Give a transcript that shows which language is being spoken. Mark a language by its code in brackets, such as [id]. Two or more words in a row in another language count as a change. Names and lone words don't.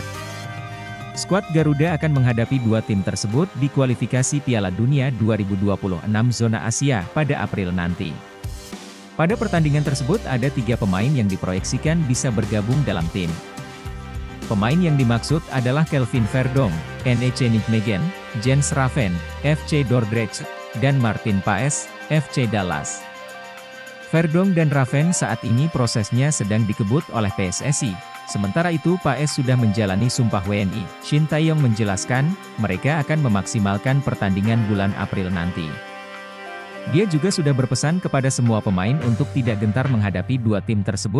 [id] Skuad Garuda akan menghadapi dua tim tersebut di kualifikasi Piala Dunia 2026 zona Asia pada April nanti. Pada pertandingan tersebut ada 3 pemain yang diproyeksikan bisa bergabung dalam tim. Pemain yang dimaksud adalah Kelvin Verdonk, NEC Nijmegen, Jens Raven, FC Dordrecht, dan Martin Paes, FC Dallas. Verdonk dan Raven saat ini prosesnya sedang dikebut oleh PSSI. Sementara itu Paes sudah menjalani sumpah WNI. Shin Tae-yong menjelaskan, mereka akan memaksimalkan pertandingan bulan April nanti. Dia juga sudah berpesan kepada semua pemain untuk tidak gentar menghadapi dua tim tersebut.